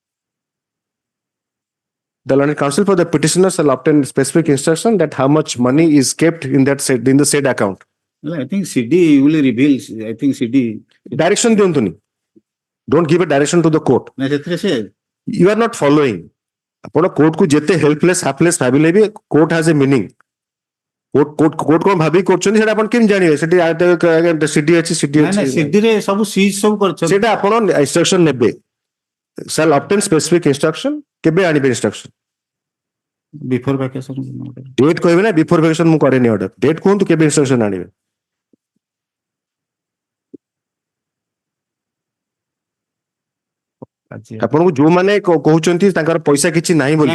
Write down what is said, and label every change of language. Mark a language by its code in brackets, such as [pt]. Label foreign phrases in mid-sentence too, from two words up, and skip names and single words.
[en] The learned counsel for the petitioner shall obtain specific instruction that how much money is kept in the said account. Well, I think CD will reveal. I think CD [or] direction diyontuni. [en] Don't give a direction to the court. You are not following. Upon a court [or] କୁ ଜେତେ [en] helpless, hapless, court has a meaning. [or] କୋର୍ଟ କଣ ଭାବି କରୁଛନ୍ତି ସେଟା ଆପଣ କେମିତି ଜାଣିବେ ସେଠି ସିଡି ଅଛି ସିଡି ନାଇଁ ନାଇଁ ଅଛି ସିଡିରେ ସବୁ ସିଜ୍ ସବୁ କରିଛନ୍ତି। ସେଇଟା ଆପଣ ଇନଷ୍ଟ୍ରକ୍ସନ ନେବେ [en] shall obtain specific instruction [or] କେବେ ଆଣିବେ ଇନଷ୍ଟ୍ରକ୍ସନ [en] before vacation [or] ଡେଟ୍ କହିବେ ନା [en] before vacation [or] ମୁଁ କରେନି ଅର୍ଡର ଡେଟ୍ କୁହନ୍ତୁ କେବେ ଇନଷ୍ଟ୍ରକ୍ସନ ଆଣିବେ ଆପଣଙ୍କୁ ଯୋଉମାନେ କହୁଛନ୍ତି ତାଙ୍କର ପଇସା କିଛି ନାହିଁ ବୋଲି